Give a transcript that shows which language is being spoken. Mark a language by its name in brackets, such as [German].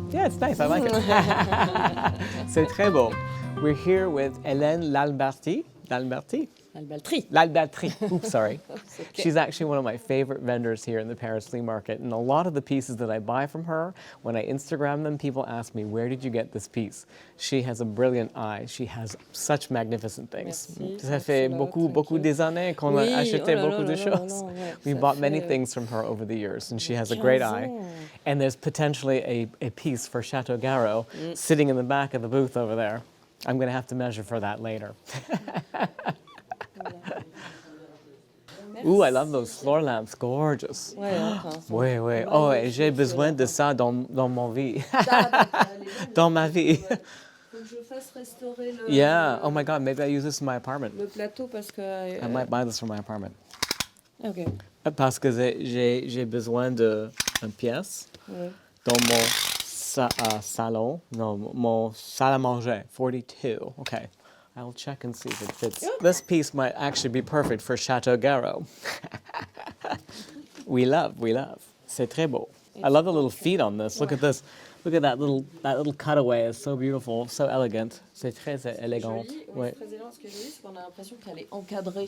[English] Yeah, it's nice. I like it. [French] C'est très beau. [English] We're here with Hélène Lalbaltry. Lalbaltry. Oops, sorry. okay. She's actually one of my favorite vendors here in the Paris Flea Market. And a lot of the pieces that I buy from her, when I Instagram them, people ask me, where did you get this piece? She has a brilliant eye. She has such magnificent things. [French] Merci, Ça fait beaucoup des années qu'on a acheté beaucoup de choses. [English] We bought many things from her over the years, and she has a great eye. And there's potentially a piece for Chateau Garrow sitting in the back of the booth over there. I'm going to have to measure for that later. Ooh, I love those floor lamps, gorgeous. [French] Oui, oui. Oh, et j'ai besoin de ça dans mon vie. Dans ma vie. Faut que je fasse restaurer le, [English] Yeah. Oh my God, maybe I use this in my apartment. [French] le plateau parce que. [English] I might buy this for my apartment. Ok. [French] Parce que j'ai besoin d'une pièce dans mon salon. Non, mon salle à manger, 42. Okay. [English] I'll check and see if it fits. This piece might actually be perfect for Chateau Garrow. We love. [French] C'est très beau. [English] I love the little feet on this. Look at this. Look at that little cutaway. It's so beautiful, so elegant. [French] C'est très élégant. Joli, Ouais. très élégant, ce qui est joli, c'est qu'on a l'impression qu'elle est encadrée.